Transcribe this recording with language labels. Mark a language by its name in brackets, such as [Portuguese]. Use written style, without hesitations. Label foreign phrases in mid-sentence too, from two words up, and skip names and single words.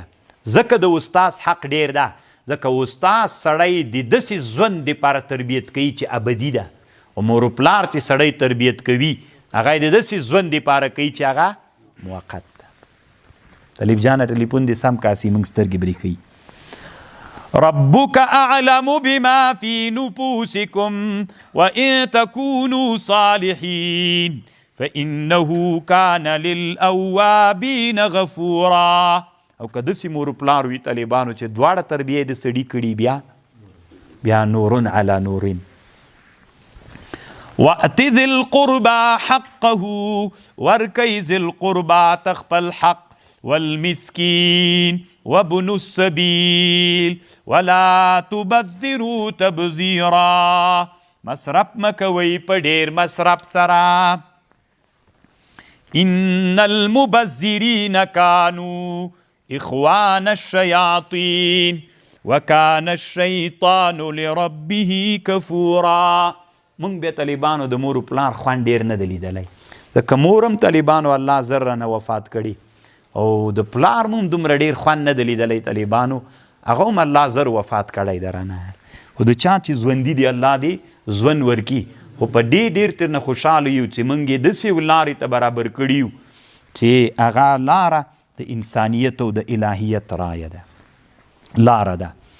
[Pashto] ځکه د استاز حق ډېر ده ځکه استاز سړی د داسې ژوند دپاره تربیت کوي چې ابدي ده، او مور پلار چې سړی تربیت کوي هغه د داسې ژوند دپاره کوي چې هغه موقت ده. طالب جانه ټلیفون دې سم کاسي موږ سترګې بریښوي. [Arabic] ربك أعلم بما في نفوسكم وإن تكونوا صالحين فإنه كان للأوابين غفورا. [Pashto] او که داسې مور پلار وي طالبانو چې دواړه تربیه د سړي کړي، بیا [Arabic] نورن علی نورن. وأت ذي القربى حقه، [Pashto] ورکی ذي القربى تخپل حق، [Arabic] والمسكين وابن السبيل ولا تبذروا تبذيرا. [Pashto] مصرف مکوي په ډیر مصرف سره. [Arabic] ان المبذرين كانوا اخوان الشياطين وكان الشيطان لربه كفورا. [Pashto] مونږ به طالبانو د مور پلار خوان ډیر نه دی لیدلی، ځکه مورم طالبانو الله زر رانه وفات کړي او د پلار مون دومره ډېر خوند نه دی لیدلی طالبانو، هغه هم الله زر وفات کړی دی رانه. خو د چا چې ژوندي دی الله دې ژوند ورکي، خو په ډېر ترنه خوشحاله یو چې موږ یې داسې لارې ته برابر کړي یو چې هغه لاره د انسانیت او د الهیت رایه ده، لاره ده.